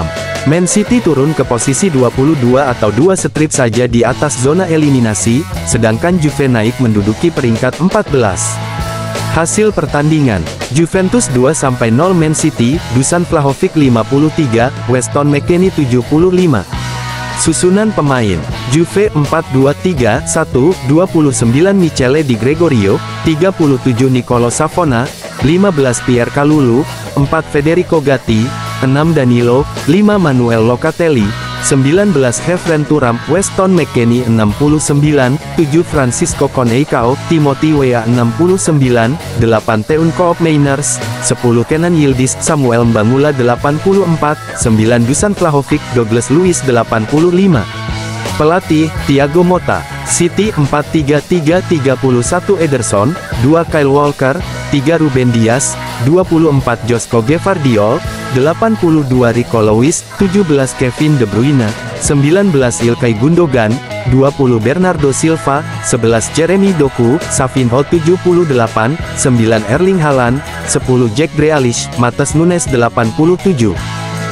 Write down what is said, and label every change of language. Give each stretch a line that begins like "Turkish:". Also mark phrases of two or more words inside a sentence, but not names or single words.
Indonesian: Man City turun ke posisi 22 atau 2 strip saja di atas zona eliminasi, sedangkan Juve naik menduduki peringkat 14. Hasil pertandingan, Juventus 2-0 Man City, Dusan Vlahovic 53, Weston McKennie 75. Susunan pemain, Juve 4-2-3-1, 29 Michele Di Gregorio, 37 Nicolo Savona, 15 Pierre Kalulu, 4 Federico Gatti, 6 Danilo, 5 Manuel Locatelli, 19 Khéphren Thuram, Weston McKennie 69, 7 Francisco Conceicao, Timothy Weah 69, 8 Teun Koop Meiners, 10 Kenan Yildiz, Samuel Mbangula 84, 9 Dusan Vlahovic, Douglas Luiz 85. Pelatih, Thiago Motta. City 4-3-3-31 Ederson, 2 Kyle Walker, 3 Ruben Dias, 24 Joško Gvardiol, 82 Rico Lewis, 17 Kevin De Bruyne, 19 Ilkay Gundogan, 20 Bernardo Silva, 11 Jeremy Doku, Savinho 78, 9 Erling Haaland, 10 Jack Grealish, Matheus Nunes 87.